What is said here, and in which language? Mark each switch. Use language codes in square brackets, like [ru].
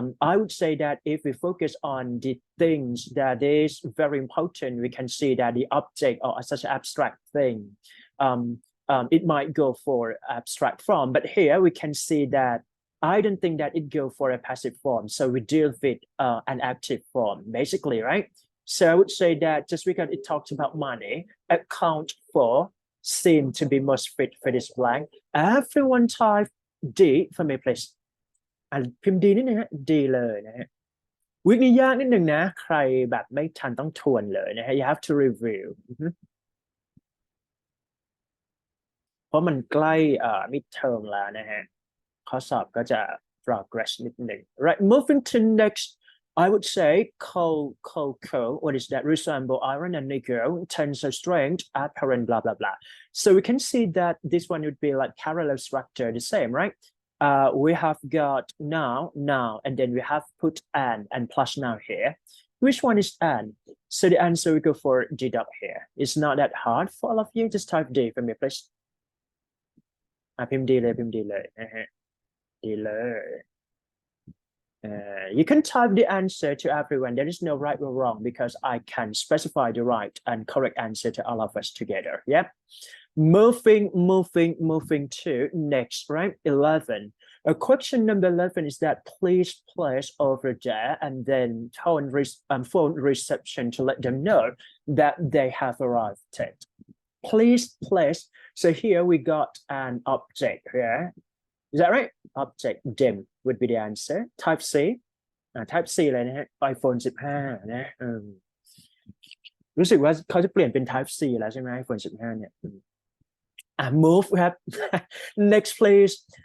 [en] I would say that if we focus on the things that is very important, we can see that the object or such an abstract thing, it might go for abstract form, but here we can see that I don't think that it go for a passive form. So we deal with an active form, basically, right? So I would say that just because it talks about money, account for seem to be most fit for this blank. Everyone type D for me, please. [th] พิมพ์ D นิดนึงฮะ D เลยนะฮะวิกนี้ยากนิดนึงนะใครแบบไม่ทันต้องทวนเลยนะฮะ [en] you have to review [th] เพราะมันใกล้midterm แล้วนะฮะข้อสอบก็จะ progress นิดนึง [en] right moving to next I would say coal, what is that? Resemble iron and nickel, tensile strength, apparent, blah, blah, blah. So we can see that this one would be like parallel structure, the same, right? We have got now, and then we have put and plus now here. Which one is and? So the answer we go for D dot here. It's not that hard for all of you. Just type D for me, please. [th] พิมพ์ D เลยพิมพ์ D เลยนะฮะ D เลย [en] You can type the answer to everyone. There is no right or wrong because I can specify the right and correct answer to all of us together. Yep. Moving to next, right? 11. Question number 11 is that please place over there and then phone reception to let them know that they have arrived. Please place. So here we got an object here. Is that right? Object them would be the answer. Type C. Type C [th] เลยนะฮะ iPhone 15 นะรู้สึกว่าเขาจะเปลี่ยนเป็น Type C แล้วใช่ไหม iPhone 15 เนี่ยmove ครับ [en] Next please.